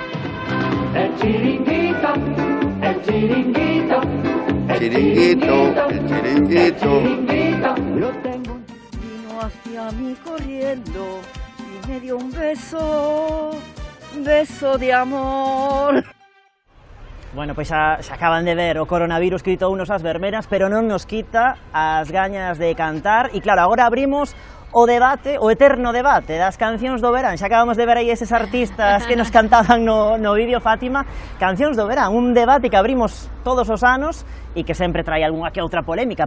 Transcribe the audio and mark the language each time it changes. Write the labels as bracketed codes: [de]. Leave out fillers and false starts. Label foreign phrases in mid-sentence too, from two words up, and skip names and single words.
[es] El chiringuito, el chiringuito, el chiringuito, el chiringuito. Vino hacia mí corriendo y me dio un beso de amor. Bueno, [gl] pois xa acaban de ver o coronavirus que quitou unos as verbenas, pero non nos quita as gañas de cantar. E claro, agora abrimos o debate, o eterno debate das cancións do verán. Xa acabamos de ver aí eses artistas que nos cantaban no vídeo, Fátima. Cancións do verán, un debate que abrimos todos os anos e que sempre trae algunha que outra polémica.